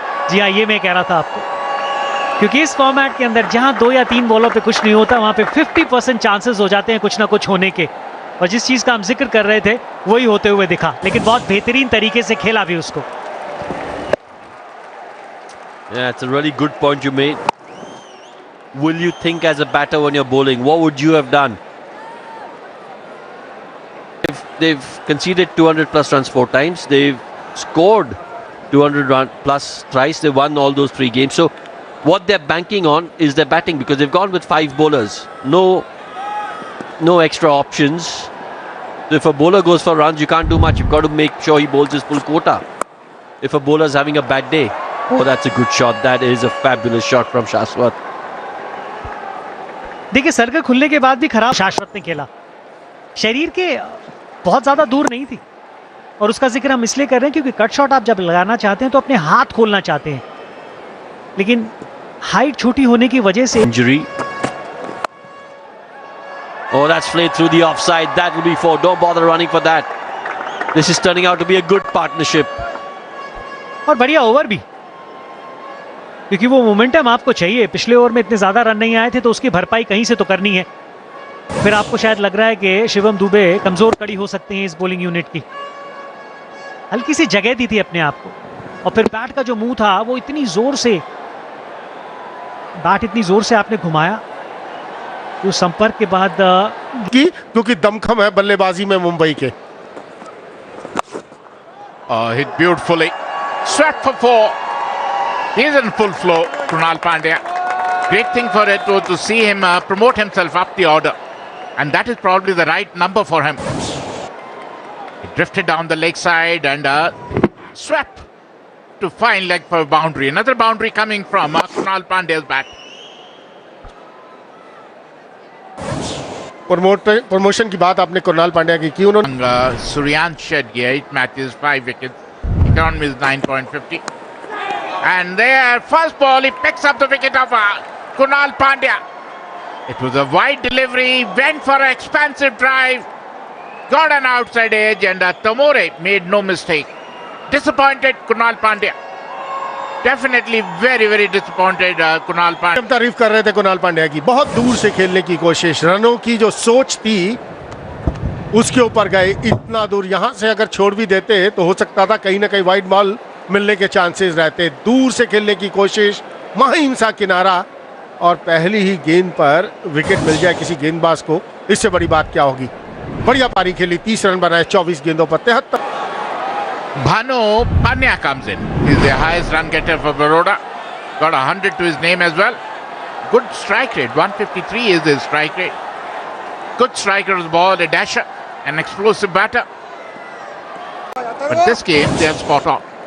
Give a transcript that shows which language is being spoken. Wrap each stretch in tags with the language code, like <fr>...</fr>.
<hi>जी हाँ, ये मैं कह रहा था आपको, क्योंकि इस फॉर्मेट के अंदर जहां 2 या 3 बॉलों पे कुछ नहीं होता, वहां पे 50% चांसेस हो जाते हैं कुछ ना कुछ होने के। और जिस चीज का हम जिक्र कर रहे थे वही होते हुए दिखा, लेकिन बहुत बेहतरीन तरीके से खेला भी उसको।</hi> <en>Yeah, it's a really good point you made. Will you think as a batter when you're bowling? What would you have done? If they've conceded 200 plus runs 4 times, they've scored 200 run plus thrice, they won all those 3 games. So what they're banking on is their batting, because they've gone with 5 bowlers. No extra options. So if a bowler goes for runs, you can't do much. You've got to make sure he bowls his full quota. If a bowler's having a bad day, oh, that's a good shot. That is a fabulous shot from Shashwat.</en> <hi>देखिए, circle खुलने के बाद भी खराब शाश्वत ने खेला, शरीर के बहुत ज्यादा दूर नहीं थी। और उसका जिक्र हम इसलिए कर रहे हैं क्योंकि कट शॉट आप जब लगाना चाहते हैं तो अपने हाथ खोलना चाहते हैं, लेकिन हाइट छोटी होने की वजह से</hi> <en>Injury. Oh, that's played through the offside. That will be 4. Don't bother running for that. This is turning out to be a good partnership.</en> <hi>और बढ़िया ओवर भी, क्योंकि वो मोमेंटम आपको चाहिए। पिछले ओवर में इतने ज्यादा रन नहीं आए थे, तो उसकी भरपाई कहीं से तो करनी है। फिर आपको शायद लग रहा है कि शिवम दुबे कमजोर कड़ी हो सकते हैं इस बॉलिंग यूनिट की। हल्की सी जगह दी थी अपने आप को, और फिर बैट का जो मुंह था वो इतनी जोर से आपने घुमाया, तो संपर्क के बाद क्योंकि दमखम है बल्लेबाजी में मुंबई के।</hi> <en>Hit beautifully. Swept for 4. He's in full flow, Krunal Pandya. Great thing for it was to see him promote himself up the order. And that is probably the right number for him. He drifted down the leg side and swept to fine leg for a boundary. Another boundary coming from Krunal Pandya's bat.</en> <hi>Promotion की बात आपने कुणाल पांड्या की उन्होंने</hi> <en>Suryansh shed 8 matches, 5 wickets. Economy is 9.50. And there, first ball, he picks up the wicket of Kunal Pandya. It was a wide delivery, went for an expansive drive, got an outside edge, and Tamore made no mistake. Disappointed Kunal Pandya. Definitely very, very disappointed Kunal Pandya.</en> <hi>तारीफ कर रहे थे कुणाल पांड्या की, बहुत दूर से खेलने की कोशिश, रनों की जो सोच थी उसके ऊपर गए। इतना दूर यहां से अगर छोड़ भी देते तो हो सकता था कहीं ना कहीं वाइड बॉल मिलने के चांसेस रहते। दूर से खेलने की कोशिश, माहिम सा किनारा, और पहली ही गेंद पर विकेट मिल जाए किसी गेंदबाज को, इससे बड़ी बात क्या होगी। बढ़िया पारी खेली, 30 रन बनाए 24 गेंदों पर 73।</hi> <en>Bhanu Pandya comes in. He's the highest run getter for Baroda. Got 100 to his name as well. Good strike rate. 153 is his strike rate. Good striker's ball, a dasher, an explosive batter. But this game, they are spot on.</en>